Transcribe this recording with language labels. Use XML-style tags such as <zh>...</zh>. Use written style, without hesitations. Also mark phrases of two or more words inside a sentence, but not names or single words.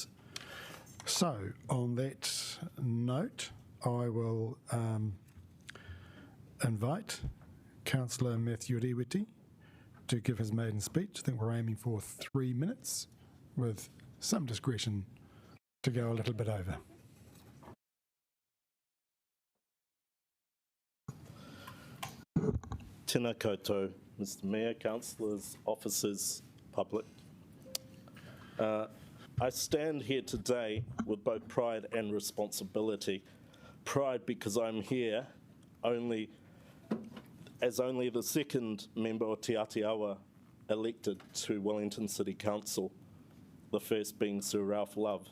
<en>So, on that note, I will invite Councillor Matthew Riwiti to give his maiden speech. I think we're aiming for 3 minutes with some discretion to go a little bit over.</en> <mi>Tēnā koutou,</mi> <en>Mr. Mayor, councillors, officers, public. I stand here today with both pride and responsibility. Pride because I'm here only the second member of Te Atiawa elected to Wellington City Council, the first being Sir Ralph Love.</en>